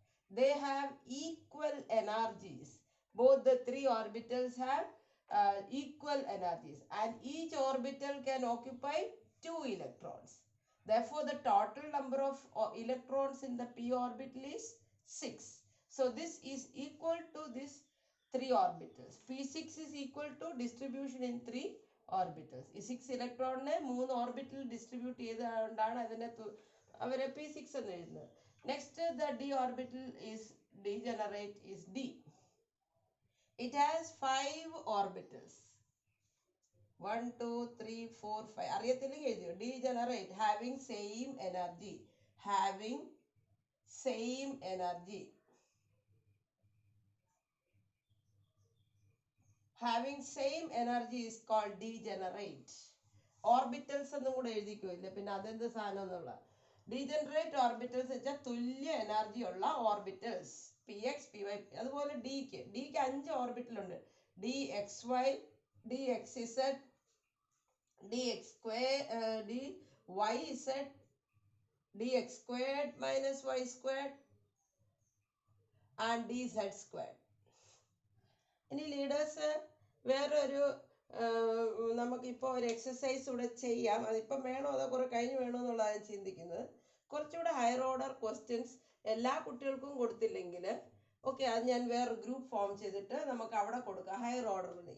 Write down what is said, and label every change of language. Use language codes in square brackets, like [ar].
[en] They have equal energies. Both the 3 orbitals have equal energies, and each orbital can occupy 2 electrons. Therefore, the total number of electrons in the p orbital is 6. So, this is equal to this 3 orbitals. P6 is equal to distribution in 3 orbitals. [ml] ഈ 6 ഇലക്ട്രോണിനെ 3 orbital distribute ചെയ്തുകൊണ്ടാണ് അതിനെ അവരെ P6 എന്ന് എഴുതുന്നത്. [en] Next, the d orbital is degenerate is d. It has 5 orbitals. 1, 2, 3, 4, 5. [ml] അറിയത്തില്ലെങ്കിൽ എഴുതിയോ? [en] Degenerate, having same energy. Having same energy. Having same energy is called degenerate. [ml] Orbitals എന്നും കൂടെ എഴുതിക്കോ, ഇല്ല പിന്നെ അതെന്ത് സാധനം എന്നുള്ള. Degenerate orbitals വെച്ചാൽ തുല്യ എനർജി ഉള്ള ഓർബിറ്റൽസ്. px, py. അതുപോലെ ഡിക്ക് 5 ഓർബിറ്റൽ ഉണ്ട്. [en] dxy, dxz, dx square, dyz, dx squared minus y squared and dz squared. [ml] ഇനി ലീഡേഴ്സ് വേറൊരു നമുക്കിപ്പോൾ ഒരു എക്സസൈസ് ഇവിടെ ചെയ്യാം. അതിപ്പം വേണോ അതോ കുറെ കഴിഞ്ഞ് വേണോ എന്നുള്ളതാണ് ചിന്തിക്കുന്നത്. കുറച്ചുകൂടെ ഹയർ ഓർഡർ ക്വസ്റ്റ്യൻസ് എല്ലാ കുട്ടികൾക്കും കൊടുത്തില്ലെങ്കിൽ ഓക്കെ, അത് ഞാൻ വേറെ ഗ്രൂപ്പ് ഫോം ചെയ്തിട്ട് നമുക്ക് അവിടെ കൊടുക്കാം ഹയർ ഓർഡറിൽ.